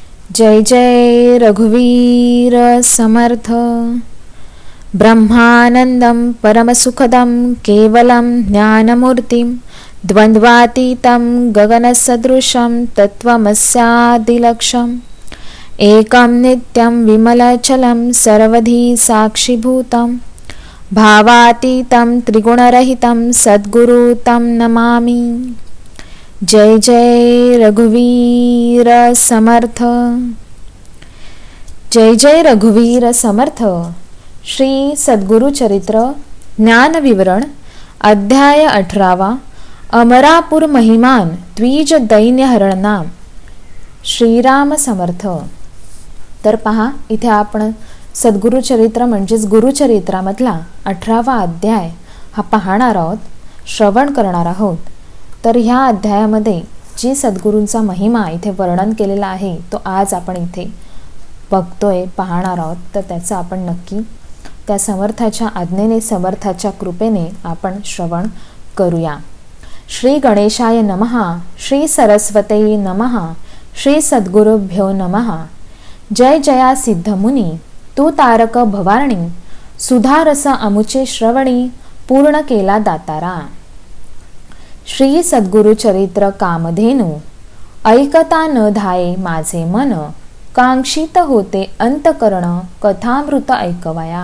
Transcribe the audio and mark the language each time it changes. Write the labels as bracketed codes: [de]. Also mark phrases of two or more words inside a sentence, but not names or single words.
[mr] जय जय रघुवीर समर्थ। [sa] ब्रह्मानंदं परमसुखदं केवलं ज्ञानमूर्तिं द्वन्द्वातीतं गगनसदृशं तत्त्वमस्यादिलक्ष्यम् एकं नित्यं विमलचलं सर्वधी साक्षिभूतं भावातीतं त्रिगुणरहितं सद्गुरु तं नमामि। [mr] जय जय रघुवीर समर्थ। जय जय रघुवीर समर्थ। श्री सद्गुरु चरित्र ज्ञानविवरण अध्याय 18 अमरापूर महिमान द्विज दैन्य हरणनाम। श्रीराम समर्थ। तर पहा, इथे आपण सद्गुरु चरित्र म्हणजेच गुरुचरित्रामधला 18वा अध्याय हा पाहणार आहोत, श्रवण करणार आहोत। तर ह्या अध्यायामध्ये जी सद्गुरूंचा महिमा इथे वर्णन केलेला आहे तो आज आपण इथे बघतोय, पाहणार आहोत। तर त्याचं आपण नक्की त्या समर्थाच्या आज्ञेने, समर्थाच्या कृपेने आपण श्रवण करूया। [sa] श्री गणेशाय नमः, श्री सरस्वती नमः, श्री सद्गुरुभ्यो नमः। [mr] जय जया सिद्धमुनी तू तारक भवारणी, सुधारस अमुचे श्रवणी पूर्ण केला दातारा। श्री सद्गुरु चरित्र कामधेनु ऐकता न धाये माझे मन, कांक्षित होते अंतकरण कथामृत ऐकवया।